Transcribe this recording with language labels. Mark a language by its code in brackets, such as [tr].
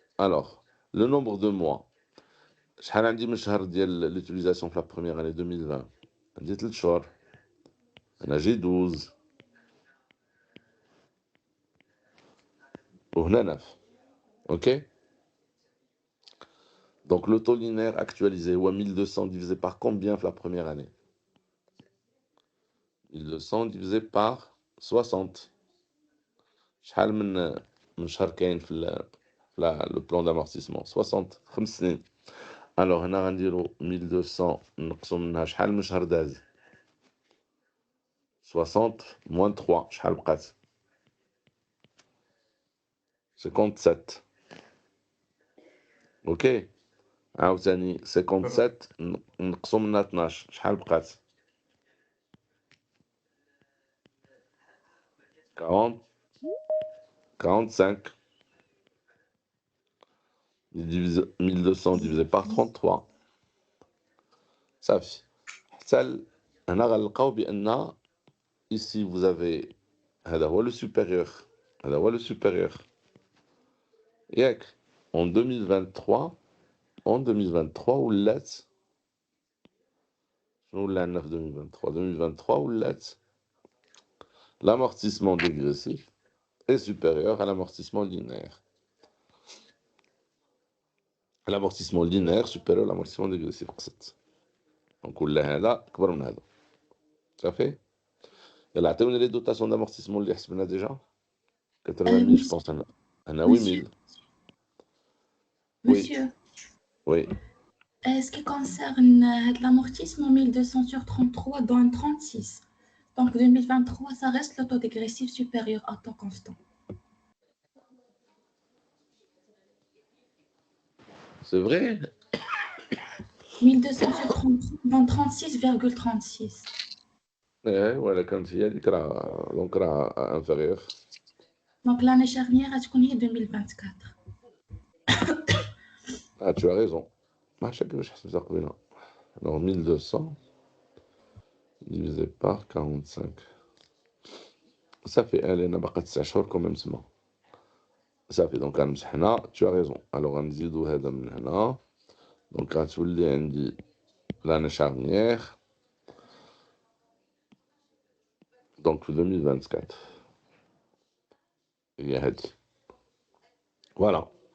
[fr] Alors le nombre de mois [ar] شحال عندي من شهر ديال l'utilisation في [fr] la première année [ar] 2020 عندي 3 شهور أنا جي 12 وهنا 9. OK. [fr] Donc le taux linéaire actualisé [ar] هو [fr] 1200 divisé par combien [ar] في [fr] la première année? 1200 divisé par 60. [ar] شحال من شهر كاين في le plan d'amortissement 60 5 سنين. [fr] alors [ar] هنا غنديرو 1200 نقصو منها شحال من شهر داز 60 [fr] moins [ar] 3 شحال بقات 57. اوكي عاوتاني 57 نقصو منها 12 شحال بقات 40 45. [fr] 1200 divisé par 33 [ar] صافي حتى هنا غنلقاو بان [fr] ici vous avez [ar] هذا هو [fr] le supérieur هذا هو le supérieur ياك en 2023 [ar] ولات شنو ولا عندنا في 2023 ولات [fr] l'amortissement dégressif est supérieur à l'amortissement linéaire. L'amortissement linéaire supérieur à l'amortissement dégressif [ar] قصت دونك ولا هذا كبر من هذا صافي. يلا عطيوني لي دوتاسيون [fr] d'amortissement [ar] اللي حسبنا ديجا 80000 [fr] je pense [ar] انا 8000. [fr] Monsieur, Oui. ce qui concerne l'amortissement 1200 sur 33 donne 36. Donc 2023, ça reste le taux dégressif supérieur à taux constant. C'est vrai? 1200 sur 33 donne 36,36. [ar] ولا كانت هي هذيك راه دونك راه انفيريور. [fr] Donc l'année charnière, elle connaît 2024. Ah, tu as raison. [ar] ما عرفتش كيفاش حسبتها قبيله. [fr] Alors 1200 divisé par 45 [ar] صافي علينا باقي 9 شهور كوميم تما صافي دونك غنمسح هنا. [fr] tu as raison. alors [ar] غنزيدو هذا من هنا دونك غتولي عندي [fr] l'année charnière donc [ar] في 2024 هي هادي فوالا.